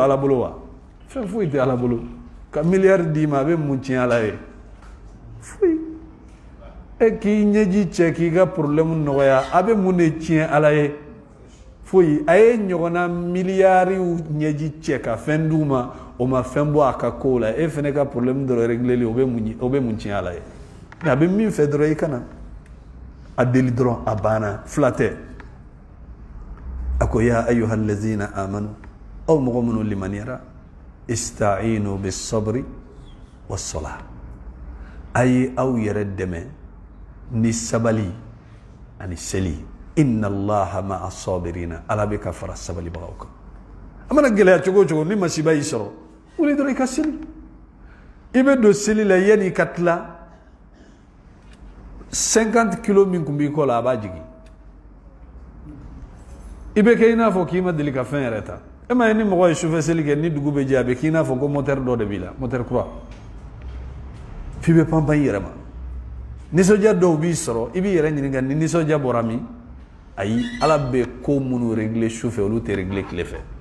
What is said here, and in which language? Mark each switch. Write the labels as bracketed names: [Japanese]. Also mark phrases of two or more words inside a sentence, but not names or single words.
[Bambara] ala bolo wa fɛn foyi tɛ ala bolo ka miliyari d'i ma a bɛ mun tiɲɛ ala ye foyi e k'i ɲɛji cɛ k'i ka problème nɔgɔya a bɛ mun de tiɲɛ ala ye foyi a ye ɲɔgɔnna miliyariw ɲɛji cɛ ka fɛn d'u ma o ma fɛn bɔ a ka kow la e fana ka problème dɔrɔn réglé o bɛ mun tiɲɛ ala ye a bɛ min fɛ dɔrɔn i kana a deli dɔrɔn a banna fila tɛ a ko [Arabic] يا أيها الذين آمنوا [Bambara] aw mɔgɔ minnu limaniyara [Arabic] استعينوا بالصبر والصلاة [Bambara] a ye aw yɛrɛ dɛmɛ ni sabali ani seli [Arabic] إن الله مع الصابرين [Bambara] ala bɛ ka fara sabalibagaw kan a mana gɛlɛya cogo o cogo ni masiba y'i sɔrɔ wuli dɔrɔn i ka seli i bɛ don seli la yanni i ka tila 50 kilos min kun b'i kɔ la a b'a jigin i bɛ kɛ i n'a fɔ k'i ma deli ka fɛn yɛrɛ ta e ma ye ni mɔgɔ ye sufɛ seli kɛ ni dugu bɛ jɛ a bɛ k'i n'a fɔ ko moteur dɔ de b'i la moteur kura f'i bɛ panpan i yɛrɛ ma nisɔndiya dɔw b'i sɔrɔ i b'i yɛrɛ ɲininka ni nisɔndiya bɔra min ayi ala bɛ ko minnu régler sufɛ olu tɛ régler tile fɛ